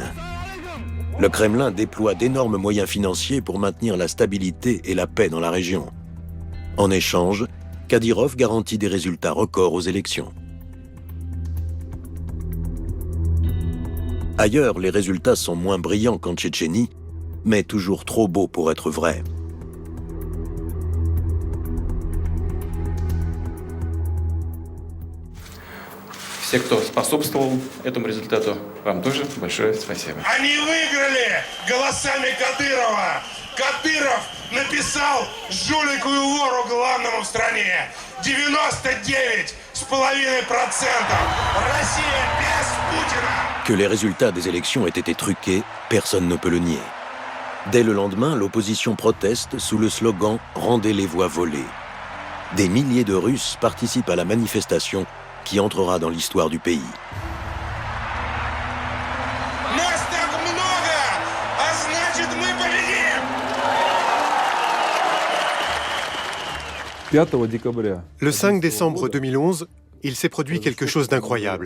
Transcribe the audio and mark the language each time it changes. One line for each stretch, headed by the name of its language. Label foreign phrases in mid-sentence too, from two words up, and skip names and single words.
French: Le Kremlin déploie d'énormes moyens financiers pour maintenir la stabilité et la paix dans la région. En échange, Kadyrov garantit des résultats records aux élections. Ailleurs, les résultats sont moins brillants qu'en Tchétchénie, mais toujours trop beaux pour être vrais.
Russian: Все, кто способствовал этому результату, вам тоже большое спасибо. Они выиграли голосами Кадырова. Кадыров написал жулику и вору главному в стране. 99,5%. Россия без Путина.
French: Que les résultats des élections aient été truqués, personne ne peut le nier. Dès le lendemain, l'opposition proteste sous le slogan « Rendez les voix volées ». Des milliers de Russes participent à la manifestation qui entrera dans l'histoire du pays. Le 5 décembre 2011, il s'est produit quelque chose d'incroyable.